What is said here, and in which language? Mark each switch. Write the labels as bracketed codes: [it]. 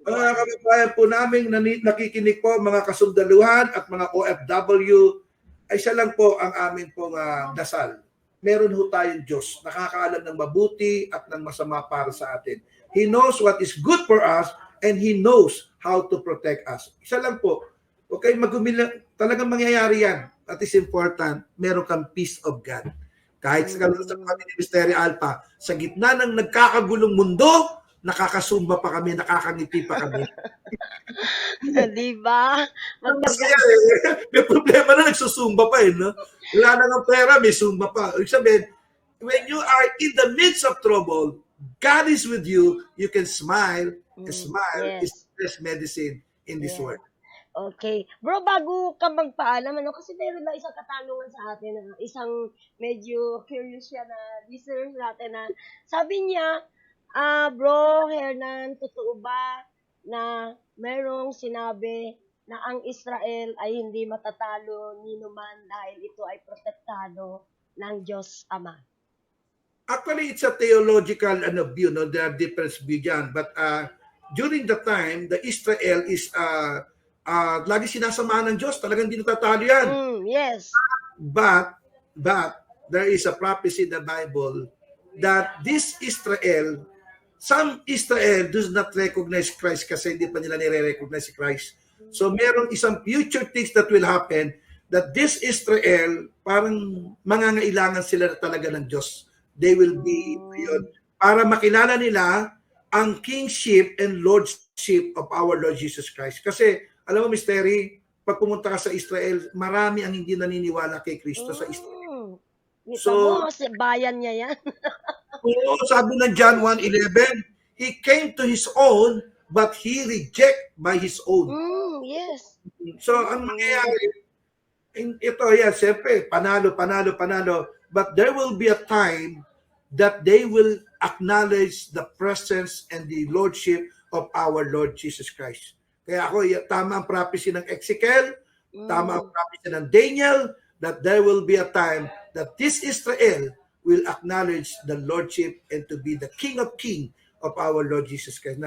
[tl] Mga kababayan po namin nakikinig po, mga kasundaluhan at mga OFW, ay siya lang po ang amin pong dasal. Meron ho tayong Diyos, nakakaalam ng mabuti at ng masama para sa atin. [en] He knows what is good for us and He knows how to protect us. [tl] Isa lang po, okay, talagang mangyayari yan. [en] That is important, [tl] meron kang [en] peace of God. [tl] Kahit sa kami ni Mystery Alpha, sa gitna ng nagkakagulong mundo, nakakasumba pa kami, nakakangiti pa kami. Diba? Masaya May problema na nagsusumba pa no? Wala na ng pera, may sumba pa. Ibig sabihin, [en] when you are in the midst of trouble, God is with you, you can smile. Smile is the best medicine in this world. Okay. [tl] Bro, bago ka magpaalam, kasi meron na isang katanungan sa atin, isang medyo curious siya na listeners natin na sabi niya, Bro Hernan, totoo ba na merong sinabi na ang Israel ay hindi matatalo ni numan dahil ito ay protektado ng Diyos Ama? [en] Actually, it's a theological view, no? There are different views dyan. But during the time, the Israel is [tl] lagi sinasamahan ng Diyos. Talagang hindi natatalo yan. [en] Yes. But there is a prophecy in the Bible that this Israel, some Israel does not recognize Christ [tl] kasi hindi pa nila nire-recognize si Christ. [en] So [tl] merong isang [en] future things that will happen that this Israel, [tl] parang mangangailangan sila talaga ng Diyos. [en] They will be yun, [tl] para makilala nila ang [en] kingship and lordship of our Lord Jesus Christ. [tl] Kasi, alam mo, Mystery, pag pumunta ka sa Israel, marami ang hindi naniniwala kay Kristo sa Israel. So, bayan niya yan. Oo, sabi ng [en] John 1:11, He came to His own, but He rejected by His own. Yes. [tl] So, ang mangyayari, ito, siyempre, panalo. [en] But there will be a time that they will acknowledge the presence and the lordship of our Lord Jesus Christ. [tl] Kaya ako, tama ang prophecy ng Ezekiel, tama ang prophecy ng Daniel, [en] that there will be a time that this Israel will acknowledge the lordship and to be the King of Kings of our Lord Jesus Christ.